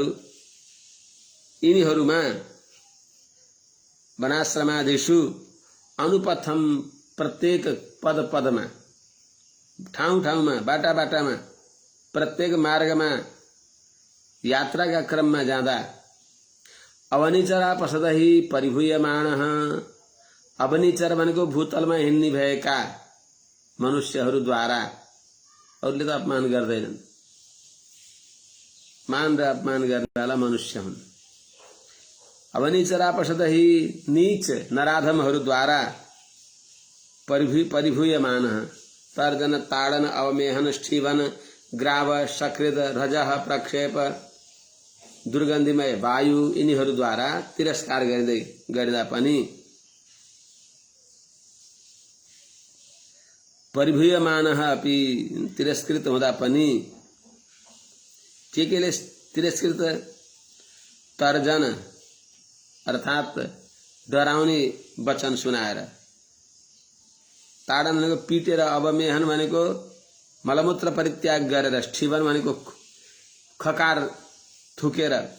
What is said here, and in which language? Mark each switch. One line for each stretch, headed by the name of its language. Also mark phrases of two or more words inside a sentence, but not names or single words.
Nepali: यिनीहरूमा
Sanskrit: वनाश्रमादिषु अनुपथम,
Nepali: प्रत्येक पदमा, ठाउँमा, बाटामा, प्रत्येक मार्गमा यात्राका क्रममा जाँदा
Sanskrit: अवनीचरा पसदहि परिभूयमानः।
Nepali: अवनीचर भनेको भूतलमा हिँड्ने भएका मनुष्यहरूद्वारा, अरूले त अपमान गर्दैनन्, मान र अपमान गर्नेवाला मनुष्य हुन्।
Sanskrit: अवनीचरा पसदहि
Nepali: नीच नराधमहरूद्वारा
Sanskrit: परिभूयमानः। तर्जन ताडन अवमेहन स्ठीवन ग्राव सकृद रजः प्रक्षेप दुर्गन्धिमय वायु
Nepali: यिनीहरूद्वारा तिरस्कार गर्दा पनि
Sanskrit: परिभूयमानः अपि
Nepali: तिरस्कृत हुँदा पनि के केले तिरस्कृत? तर्जन अर्थात डराउने वचन सुनाएर, ताडन भनेको पिटेर, अवमेहन भनेको मलमूत्र परित्याग गरेर, ठिबन भनेको खकार थुकेर,